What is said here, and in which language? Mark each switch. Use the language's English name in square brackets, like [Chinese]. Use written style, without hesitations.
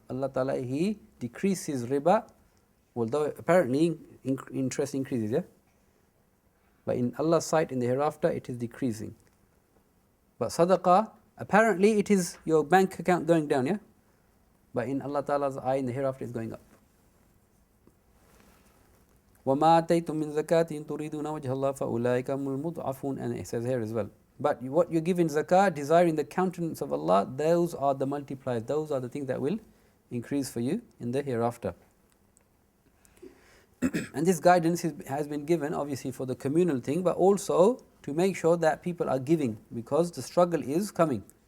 [English] Allah Ta'ala, He decreases riba, although apparently interest increases, yeah? But in Allah's sight, in the hereafter, it is decreasing. But sadaqah, apparently it is your bank account going down, yeah? But in Allah Ta'ala's eye, in the hereafter, it's going up. [Arabic] وَمَا آتَيْتُم مِّن زَكَاةٍ تُرِيدُونَ وَجْهَ اللَّهِ فَأُولَٰئِكَ هُمُ الْمُضْعَفُونَ, [English] and it says here as well. But what you give in zakah, desiring the countenance of Allah, those are the multipliers, those are the things that will increase for you in the hereafter. And this guidance has been given obviously for the communal thing, but also to make sure that people are giving, because the struggle is coming.